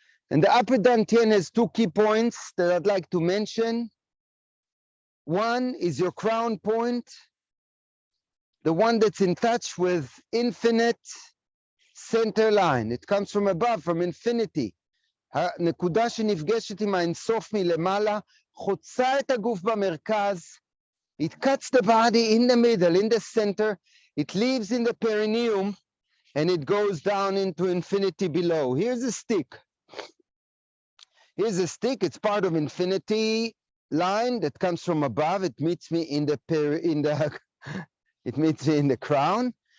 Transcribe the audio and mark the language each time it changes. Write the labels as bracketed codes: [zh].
[en] And the upper Dantien has two key points that I'd like to mention. One is your crown point, the one that's in touch with infinite center line. It comes from above, from infinity. [he] הנקודה שנפגשת עם האינסוף מלמעלה, חוצה את הגוף במרכז. [en] It cuts the body in the middle, in the center. It leaves in the perineum, and it goes down into infinity below. Here's a stick. Here's a stick. It's part of infinity line that comes from above. It meets me in the it meets me in the crown.